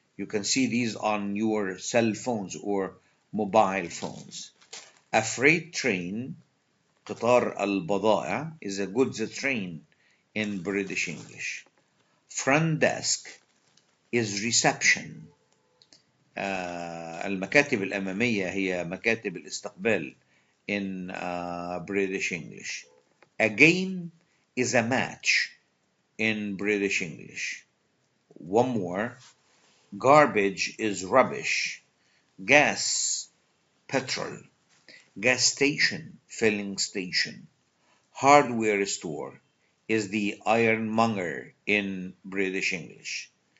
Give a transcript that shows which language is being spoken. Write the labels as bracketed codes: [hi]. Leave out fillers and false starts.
[en] You can see these on your cell phones or mobile phones. A freight train, [ar] قطار البضائع, [en] is a goods train in British English. Front desk is reception. [ar] المكاتب الأمامية هي مكاتب الاستقبال [en] in British English. A game is a match in British English. One more. Garbage is rubbish. Gas, petrol. Gas station, filling station. Hardware store is the ironmonger in British English.